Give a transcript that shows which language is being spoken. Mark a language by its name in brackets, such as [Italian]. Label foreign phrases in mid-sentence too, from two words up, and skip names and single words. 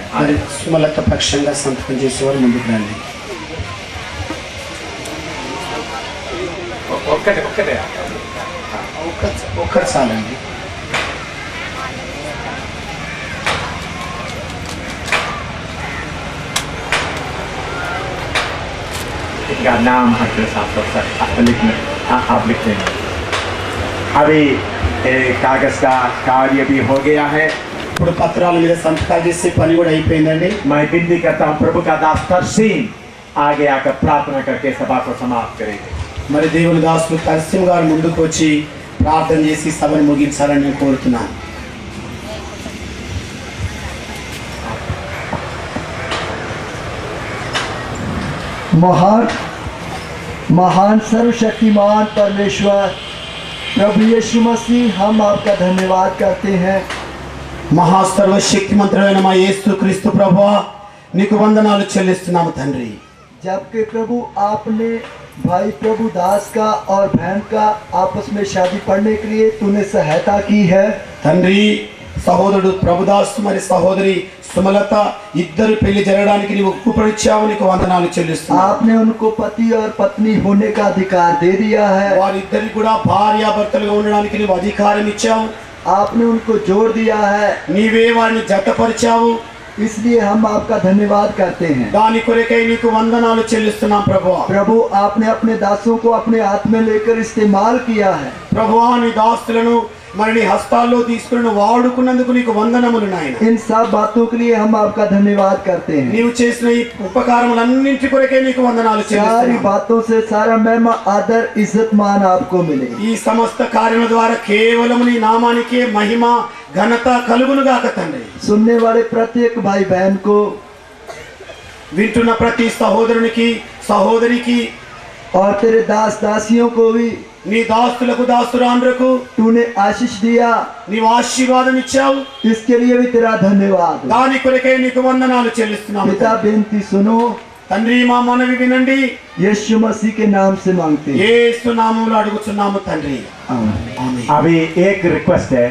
[Telugu] మరి సుమలత పక్షంగా సంతకం చేసేవారు ముందుకు రండి. ఒక్కటే ఒక్కరు చాలండి. [Hindi] इनका नाम एड्रेस आप लिख देंगे। अभी कागज का कार्य भी हो गया है। [Telugu] ఇప్పుడు పత్రాల మీద సంతకాలు చేసే పని కూడా అయిపోయిందండి. [Hindi] मैं विनती करता हूँ प्रभु का दास तरसीम आगे आकर प्रार्थना करके सभा को समाप्त करेंगे। [Telugu] మరి దేవుని దాసులు తర్సిం గారు ముందుకు వచ్చి ప్రార్థన చేసి సభను ముగించాలని నేను కోరుతున్నాను. [Hindi] महान सर्वशक्तिमान परमेश्वर प्रभु यीशु मसीह, हम आपका धन्यवाद करते हैं। [Telugu] మహాసర్వశక్తిమంతుడైన మా యేసుక్రీస్తు ప్రభువా, నీకు వందనాలు చెల్లిస్తున్నాము తండ్రి. [Hindi] जबकि प्रभु आपने भाई प्रभु दास का और बहन का आपस में शादी पढ़ने के लिए तूने सहायता की है। [Telugu] తండ్రి, సహోదరుడు ప్రభుదాస్ మరి సహోదరి సుమలత ఇద్దరు పెళ్లి జరగడానికి నీవు కృపనిచ్చావు, నీకు వందనాలు చెల్లిస్తున్నాము. [Hindi] आपने उनको पति और पत्नी होने का अधिकार दे दिया है। [Telugu] వారిద్దరికి కూడా భార్యాభర్తలుగా ఉండడానికి నీవు అధికారం ఇచ్చావు. [Hindi] आपने उनको जोड़ दिया है, [Telugu] నీవే వారిని జతపరిచావు. [Hindi] इसलिए हम आपका धन्यवाद करते हैं। [Telugu] దాని కొరకై నీకు వందనాలు చెల్లిస్తున్నాం ప్రభువా. [Hindi] प्रभु, आपने अपने दासों को अपने हाथ में लेकर इस्तेमाल किया है। [Telugu] ప్రభువా, నీ దాసులను మరి నీ హస్తాల్లో తీసుకుని నువ్వు వాడుకున్నందుకు నీకు వందనములు నాయన. [Hindi] इन सब बातों के लिए हम आपका धन्यवाद करते हैं। [Telugu] నీవు చేసిన ఈ ఉపకారములన్నింటి కొరకే నీకు వందనాలు [Hindi] सारी [Telugu] చెల్లిస్తున్నాము. [Hindi] बातों से सारा महिमा आदर इज्जत मान आपको मिले। [Telugu] ఈ సమస్త కార్యముల ద్వారా కేవలం నీ నామానికే మహిమ ఘనత కలుగును గాక తండ్రి. [Hindi] सुनने वाले प्रत्येक भाई बहन को, [Telugu] వింటున్న ప్రతి సహోదరునికి సహోదరికి [Hindi] और तेरे दास दासियों को भी [Telugu] నీ దాస్తులకు దాసురాండ్రకు [Hindi] तूने आशीष दिया, [Telugu] నీవు ఆశీర్వాదం ఇచ్చావు. [Hindi] इसके लिए भी तेरा धन्यवाद। [Telugu] దాని కొరకే నీకు వందనాలు చెల్లిస్తున్నాము. [Hindi] पिता बेनती सुनो, [Telugu] తండ్రి మా మనవి వినండి. [Hindi] यीशु मसीह के नाम से मांगते हैं। [Telugu] యేసు నామములో అడుగుచున్నాము తండ్రి. [Hindi] आमीन। अभी एक रिक्वेस्ट है,